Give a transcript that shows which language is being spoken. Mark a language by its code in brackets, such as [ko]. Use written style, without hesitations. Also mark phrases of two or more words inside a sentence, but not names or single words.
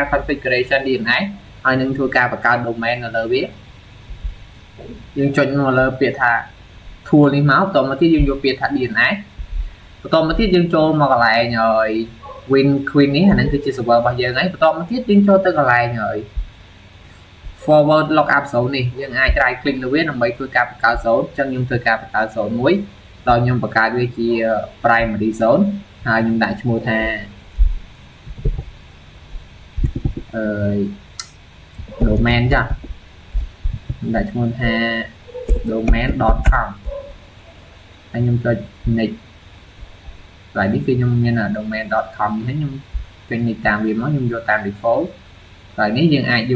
[km] configuration DNS ហើយនឹងធ្វើការបង្កើត domain នៅលើវាយើងចុចមកលើពាក្យថា tool នេះមកបន្តមកទៀតយើងយកពាក្យថា DNS បន្តមកទៀតយើងចូលមកកន្លែង [en] win queen [km] នេះអាហ្នឹងគឺជា server របស់យើងហើយបន្តមកទៀតយើងចូលទៅកន្លែង [en] forward lookup zone [km] នេះយើងអាច [en] right click [km] លើវាដើម្បីធ្វើការបង្កើត zone អញ្ចឹងខ្ញុំធ្វើការបង្កើត zone មួយដល់ខ្ញុំបង្កើតវាជា [en] primary zone [km] ហើយខ្ញុំដាក់ឈ្មោះថា domain ចាខ្ញុំដាក់ឈ្មោះថា domain.com ហើយខ្ញុំចុច next កន្លែងនេះគឺខ្ញុំមាន domain.com នេះខ្ញុំពេញនេះតាមវាមកខ្ញុំយកតាម default កន្លែងនេះយើងអាចយក